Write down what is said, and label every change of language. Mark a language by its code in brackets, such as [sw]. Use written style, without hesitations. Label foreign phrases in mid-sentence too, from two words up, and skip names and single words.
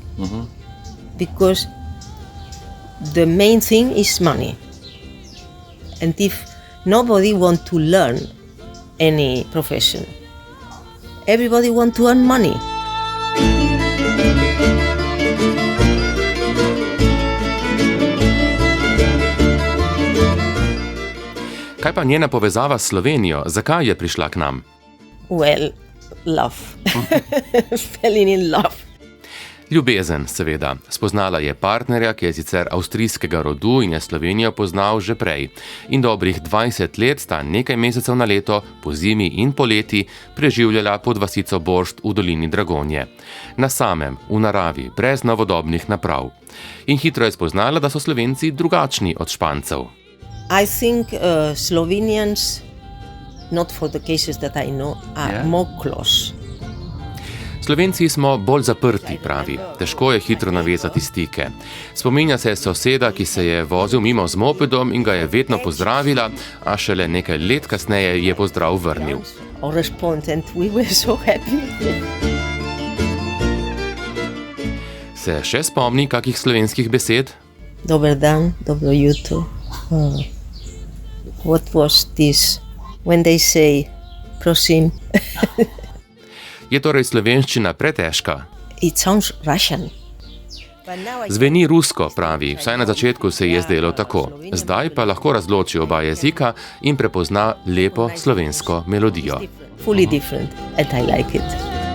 [en] Because the main thing is money. And if nobody wants to learn any profession, everybody wants to earn money. [sl] Kaj pa njena povezava s Slovenijo? Zakaj je prišla k nam? [en] Well, love. Falling in love. [sl] Ljubezen, seveda. Spoznala je partnerja, ki je sicer avstrijskega rodu in je Slovenijo poznal že prej. In dobrih 20 let sta nekaj mesecev na leto, po zimi in poleti, preživljala pod vasico Boršt v dolini Dragonje. Na samem, v naravi, brez novodobnih naprav. In hitro je spoznala, da so Slovenci drugačni od Špancev. [en] I think Slovenians, not for the cases that I know, are more close. [sl] Slovenci smo bolj zaprti, pravi. Težko je hitro navezati stike. Spominja se soseda, ki se je vozil mimo z mopedom in ga je vedno pozdravila, a šele nekaj let kasneje je pozdrav vrnil. Se še spomni kakih slovenskih besed? Dober dan, dobro jutro. [en] What was this? When they say, [sl] prosim. Je torej slovenščina pretežka? [en] It sounds Russian. [sl] Zveni rusko, pravi, vsaj na začetku se je zdelo tako. Zdaj pa lahko razloči oba jezika in prepozna lepo slovensko melodijo. [en] Fully different, and I like it.